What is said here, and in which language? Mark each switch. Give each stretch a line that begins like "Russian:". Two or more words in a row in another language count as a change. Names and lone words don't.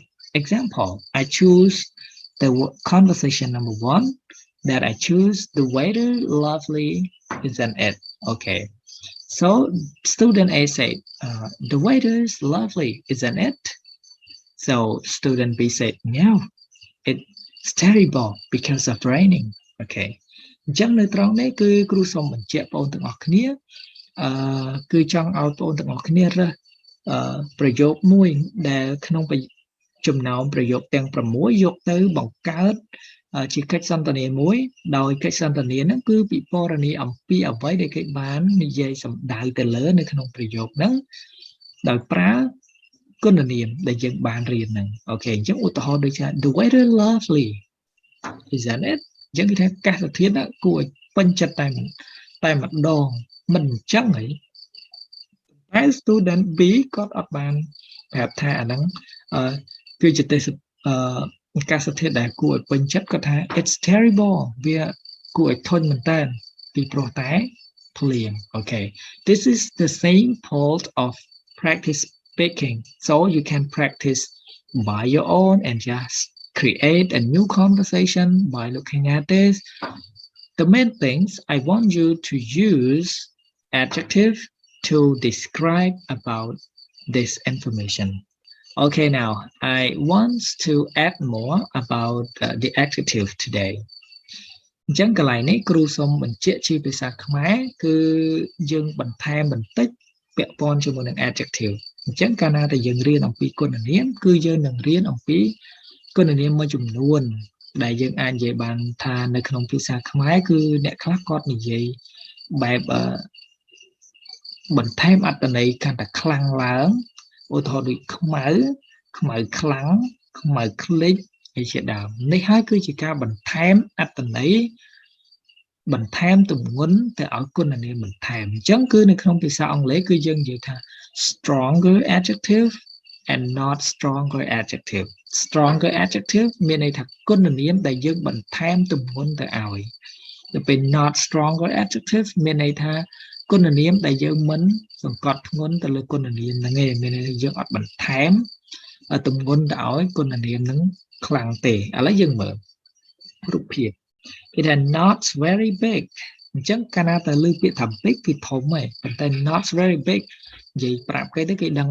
English: Example, I choose the conversation number 1 that I choose the weather lovely, isn't it? Okay. So student A said, the weather is lovely, isn't it? So student B said, no, it's terrible because of raining. Okay.
Khmer: អញ្ចឹងនៅត្រង់នេះគឺគ្រូសូមបញ្ជាក់បងប្អូនទាំងអស់គ្នាគឺចង់ឲ្យបងប្អូនទាំងអស់គ្នារើសប្រយោគមួយដែលក្នុងចំណោមប្រយោគទាំង6យកទៅបង្កើតជាកិច្ចសន្ទនាមួយដោយកិច្ចសន្ទនាហ្នឹងគឺពិពណ៌នាអំពីអ្វីដែលគេបាននិយាយសម្ដៅទៅលើនៅក្នុងប្រយោគហ្នឹងដោយប្រើគុណនាមដែលយើងបានរៀនហ្នឹងអូខេអញ្ចឹងឧទាហរណ៍ដូចជា
English: the weather lovely isn't
Khmer: it អញ្ចឹងគេថាអាកាសធាតុគួរឲ្យពេញចិត្តតែម្ដងមិនអញ្ចឹងហីតែ
English: student B
Khmer: គាត់អត់បានប្រាប់ថាអាហ្នឹងគឺជាទេសអាកាសធាតុដែលគួរឲ្យពេញចិត្តគាត់ថា
English: it's terrible
Khmer: វាគួរឲ្យធន់មែនតើពីព្រោះតែភ្លៀងអូខេ
English: this is the same point of practice speaking so you can practice by your own and just create a new conversation by looking at this the main things I want you to use adjective to describe about this information okay now I want to add more about the adjective today
Khmer: អញ្ចឹងកន្លែងនេះគ្រូសូមបញ្ជាក់ជាភាសាខ្មែរគឺយើងបន្ថែមបន្តិចពាក់ព័ន្ធជាមួយនឹង adjective អ ញ្ចឹងកាលណាតែយើងរៀនអំពីគុណនាមគឺយើងនឹងរៀនអំពីគុណនាមមួយចំនួនដែលយើង អាចនិយាយបានថានៅក្នុងភាសាខ្មែរគឺអ្នកខ្លះគាត់និយាយបែបបន្ថែមអត្ថន័យកាន់តែខ្លាំងឡើងឧទាហរណ៍ដូចខ្មៅខ្លាំងខ្មៅក្លិចឯជាដើមនេះហើយគឺជាការបន្ថែមអត្ថន័យបន្ថែមទម្ងន់ទៅឲ្យគុណនាមបន្ថែមអញ្ចឹងគឺនៅក្នុងភាសាអង់គ្លេសគឺយើងនិយាយថា
English: stronger adjective and not stronger
Khmer: adjective មានន័យថាគុណនាមដែលយើងបន្ថែមទម្ងន់ទៅឲ្យទៅពេល
English: not stronger adjective
Khmer: មានន័យថាគុណនាមដែលយើងមិនសង្កត់ធ្ងន់ទៅលើគុណនាមហ្នឹងឯងមានន័យថាយើងអត់បន្ថែមទម្ងន់ទៅឲ្យគុណ នាមហ្នឹងខ្លាំងទេឥឡូវយើងមើលរូបភាព
English: it is not very big
Khmer: អញ្ចឹងកាលណាទៅលើពាក្យថា big គឺធំហើយប៉ុន្តែ
English: not very big
Khmer: និយាយប្រាប់គេទៅគេដឹង